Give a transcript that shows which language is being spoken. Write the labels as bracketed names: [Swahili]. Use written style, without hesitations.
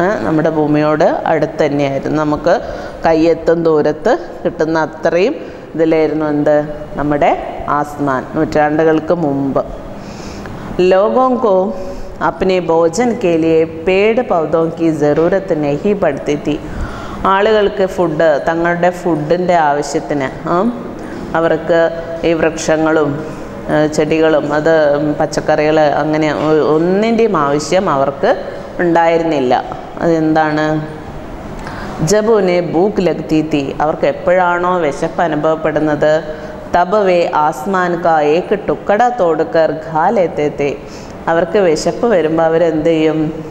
[Malayalam] നമ്മുടെ ഭൂമിയോട് അടുത്ത് തന്നെയായിരുന്നു. നമുക്ക് കയ്യെത്തും ദൂരത്ത് കിട്ടുന്ന അത്രയും ഇതിലായിരുന്നു എന്ത്? നമ്മുടെ ആസ്മാൻ, നൂറ്റാണ്ടുകൾക്ക് മുമ്പ്. [Hindi] ലോഗോं को अपने भोजन के लिए पेड़ पौधों की ज़रूरत नहीं पड़ती थी. [Malayalam] ആളുകൾക്ക് തങ്ങളുടെ ഫുഡിൻ്റെ ആവശ്യത്തിന് അവർക്ക് ഈ വൃക്ഷങ്ങളും ചെടികളും അത് പച്ചക്കറികൾ അങ്ങനെ ഒന്നിൻ്റെയും ആവശ്യം അവർക്ക് ഉണ്ടായിരുന്നില്ല. അതെന്താണ്? [Hindi] ജബ് ഉനെ ഭൂക്ക് ലഗ്തി തീ, [Malayalam] അവർക്ക് എപ്പോഴാണോ വിശപ്പ് അനുഭവപ്പെടുന്നത്, [Hindi] തബ് വേ ആസ്മാൻ കാ ഏക് ടുക്കട തോടുക്കർ ഖാ ലേത്തെ തേ, [Malayalam] അവർക്ക് വിശപ്പ് വരുമ്പോൾ അവരെന്ത് ചെയ്യും?